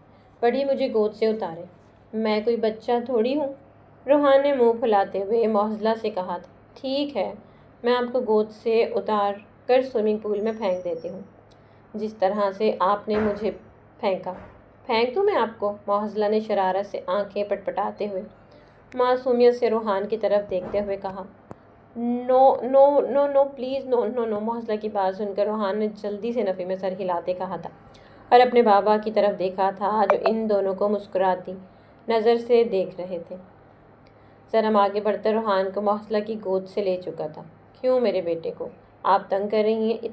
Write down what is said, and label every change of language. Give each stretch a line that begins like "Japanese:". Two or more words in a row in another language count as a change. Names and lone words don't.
Urdu: بڑی مجھے گود سے اتارے، میں کوئی بچہ تھوڑی ہوں، روحان نے منہ پھلاتے ہوئے محسلہ سے کہا تھا۔ ٹھیک ہے، میں آپ کو گود سے اتار کر سوئمنگ پول میں پھینک دیتی ہوں۔ جس طرح سے آپ نے مجھے پھینکا۔ پھینک دوں میں آپ کو؟ معزلہ نے شرارت سے آنکھیں پٹپٹاتے ہوئے معصومیت سے روحان کی طرف دیکھتے ہوئے کہا۔
English: no no no no please no no no.
Urdu: معزلہ کی بات سن کر روحان نے جلدی سے نفی میں سر ہلاتے کہا تھا اور اپنے بابا کی طرف دیکھا تھا جو ان دونوں کو مسکراتی نظر سے دیکھ رہے تھے۔ زرم آگے بڑھ کر روحان کو معزلہ کی گود سے لے چکا تھا۔ کیوں میرے بیٹے کو آپ تنگ کر رہی ہیں؟